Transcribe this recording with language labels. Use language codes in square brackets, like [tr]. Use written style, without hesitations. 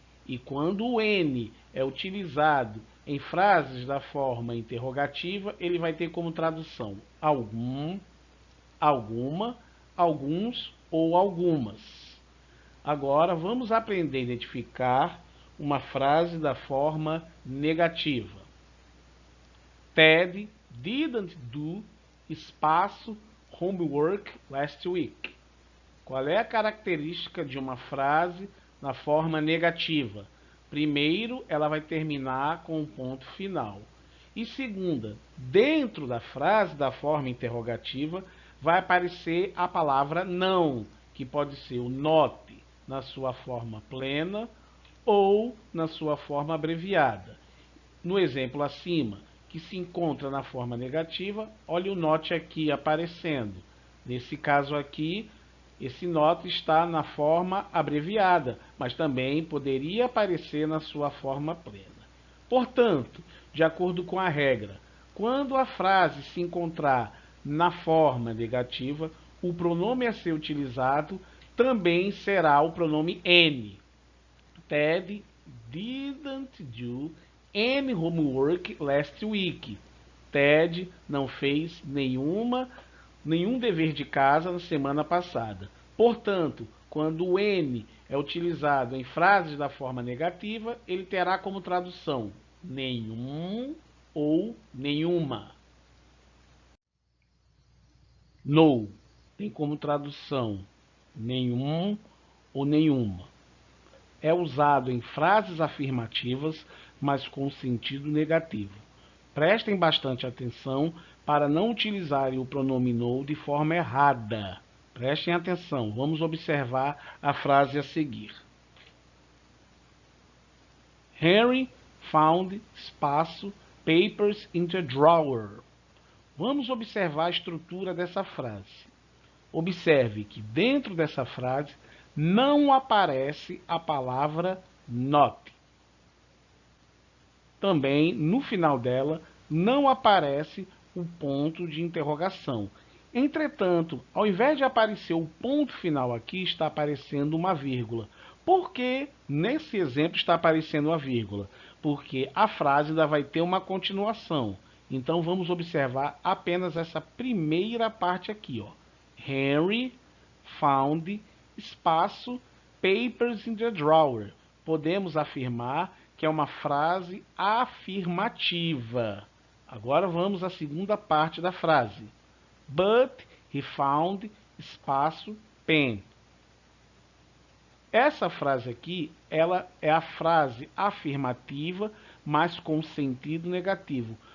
[pt] E quando o any é utilizado em frases da forma interrogativa, ele vai ter como tradução algum, alguma, alguns ou algumas. Agora vamos aprender a identificar uma frase da forma negativa. [en] Ted didn't do espaço homework last week. [pt] Qual é a característica de uma frase na forma negativa? Primeiro, ela vai terminar com um ponto final. E segunda, dentro da frase da forma interrogativa, vai aparecer a palavra não, que pode ser o not na sua forma plena ou na sua forma abreviada. No exemplo acima, que se encontra na forma negativa, olha o not aqui aparecendo. Nesse caso aqui, esse not está na forma abreviada, mas também poderia aparecer na sua forma plena. Portanto, de acordo com a regra, quando a frase se encontrar na forma negativa, o pronome a ser utilizado também será o pronome any. [en] Ted didn't do any homework last week. [pt] Ted não fez nenhum dever de casa na semana passada. Portanto, quando o N é utilizado em frases da forma negativa, ele terá como tradução nenhum ou nenhuma. No tem como tradução nenhum ou nenhuma. É usado em frases afirmativas, mas com sentido negativo. Prestem bastante atenção para não utilizarem o pronome no de forma errada. Prestem atenção, vamos observar a frase a seguir. [en] Henry found espaço papers in the drawer. [pt] Vamos observar a estrutura dessa frase. Observe que dentro dessa frase não aparece a palavra not. Também, no final dela, não aparece o ponto de interrogação. Entretanto, ao invés de aparecer o ponto final aqui, está aparecendo uma vírgula. Por que nesse exemplo está aparecendo uma vírgula? Porque a frase ainda vai ter uma continuação. Então, vamos observar apenas essa primeira parte aqui, ó. [en] Henry found espaço papers in the drawer. [pt] Podemos afirmar que é uma frase afirmativa. Agora vamos à segunda parte da frase. [en] But he found espaço pen. [pt] Essa frase aqui, ela é a frase afirmativa, mas com sentido negativo.